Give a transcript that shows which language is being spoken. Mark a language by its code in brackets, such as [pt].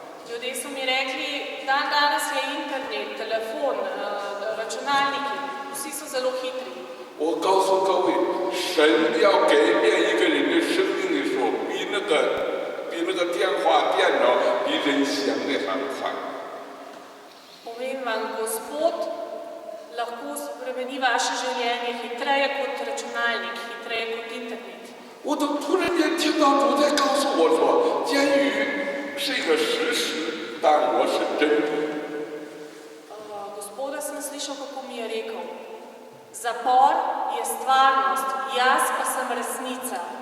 [sl] Ljudje so mi rekli, dan danes je internet, telefon, računalniki, vsi so zelo hitri. [zh] 我告诉各位，神要改变一个人的生命的时候，比那个电话、电脑比人想的还快。 [sl] Povem vam, Gospod lahko spremeni vaše življenje hitreje kot računalnik, hitreje kot internet. [zh] 我都突然间听到主在告诉我说，监狱是一个事实，但我是真理。 [sl] Gospoda sem slišal, kako mi je rekel, zapor je stvarnost, jaz pa sem resnica.